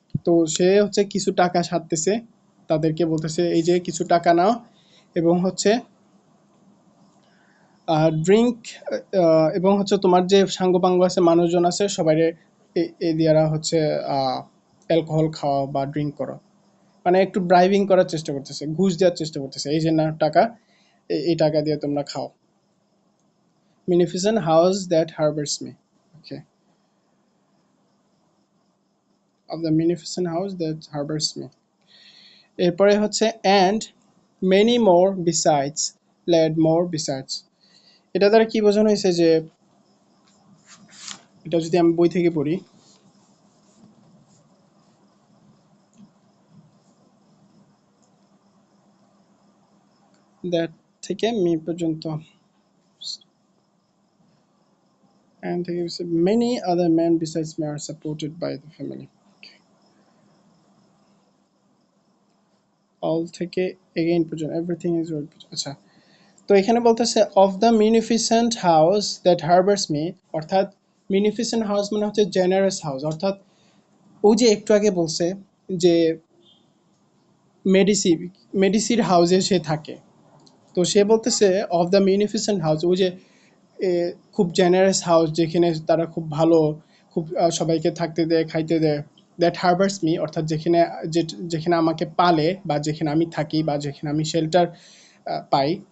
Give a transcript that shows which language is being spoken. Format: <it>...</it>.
<bn>তো সে হচ্ছে কিছু টাকা সারতেছে, তাদেরকে বলতেছে এই যে কিছু টাকা নাও, এবং হচ্ছে ড্রিঙ্ক, এবং হচ্ছে তোমার যে সাঙ্গপাঙ্গ আছে, মানুষজন আছে, সবাই এই দিয়ারা হচ্ছে অ্যালকোহল খাওয়া বা ড্রিঙ্ক করো, মানে একটু ব্রাইবিং করার চেষ্টা করতেছে, ঘুষ দেওয়ার চেষ্টা করতেছে, এই যে না টাকা, এই টাকা দিয়ে তোমরা খাও।</bn> <en>Munificent house that harbors me. Okay. Of the munificent house that harbors me.</en> <bn>এরপরে হচ্ছে</bn> <en>and many more besides, led more besides.</en> <bn>এটা দ্বারা কি বোঝানো হয়েছে যে, এটা যদি আমি বই থেকে পড়ি, that থেকে মি পর্যন্ত, and থেকে</bn> <en>many other men besides me are supported by the family. all থেকে again পর্যন্ত, everything is right.</en> <bn>আচ্ছা, তো এখানে বলতেছে of the মিউনিফিসেন্ট house that harbours me, অর্থাৎ মিউনিফিসেন্ট হাউস মানে হচ্ছে জেনারেস হাউস, অর্থাৎ ও যে একটু আগে বলছে যে মেডিসি মেডিসির হাউসে সে থাকে, তো সে বলতেছে অফ দ্য মিউনিফিসেন্ট হাউস, ওই যে খুব জেনারেস হাউস, যেখানে তারা খুব ভালো, খুব সবাইকে থাকতে দেয়, খাইতে দেয়, দ্যাট হারবার্স মি, অর্থাৎ যেখানে যেখানে আমাকে পালে, বা যেখানে আমি থাকি, বা যেখানে আমি শেল্টার পাই,</bn>